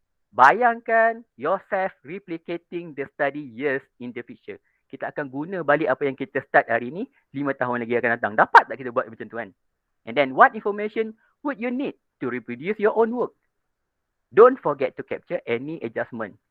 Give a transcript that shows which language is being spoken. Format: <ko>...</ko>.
<ms>Bayangkan</ms> <en>yourself replicating the study years in the future.</en> <ms>Kita akan guna balik apa yang kita start hari ni 5 tahun lagi akan datang. Dapat tak kita buat macam tu kan?</ms> <en>And then what information would you need to reproduce your own work? Don't forget to capture any adjustment.</en>